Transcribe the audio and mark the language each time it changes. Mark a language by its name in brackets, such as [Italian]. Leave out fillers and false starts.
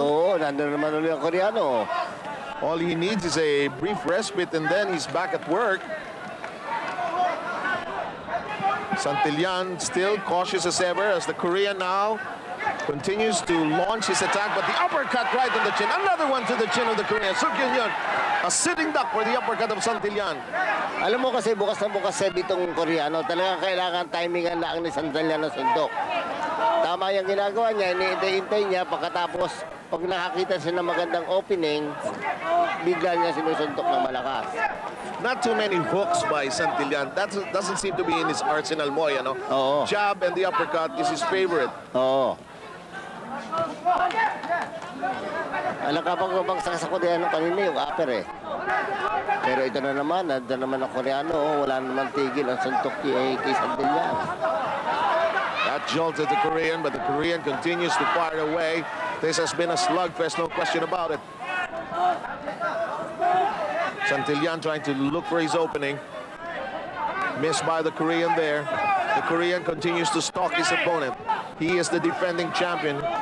[Filipino] Oo, nandun naman ulit ang Koreano. [English] All he needs is a brief respite and then he's back at work. Santillan still cautious as ever as the Korean now continues to launch his attack, but the uppercut right on the chin. Another one to the chin of the Korean. Suk Hyun Yoon, a sitting duck for the uppercut of Santillan. [Filipino] Alam mo kasi bukas na bukas sa itong Koreano, talagang kailangan timingan lang ni Santillan na suntok. Tama yung ginagawa niya, iniintay niya pagkatapos pag nakakita siya ng magandang opening, bigla niya sinusuntok ng malakas. [English] Not too many hooks by Santillan. That doesn't seem to be in his arsenal mo, you know? [Filipino] Oo. [English] Jab and the uppercut is his favorite. [Filipino] Oo. Alam ka pag mabagsak sa Koreano kanina yung upper eh. Pero ito na naman, nandun naman ang Koreano, wala naman tigil ang suntok kay Santillan. [English] That jolted the Korean, but the Korean continues to fire away. This has been a slugfest, no question about it. Santillan trying to look for his opening. Missed by the Korean there. The Korean continues to stalk his opponent. He is the defending champion.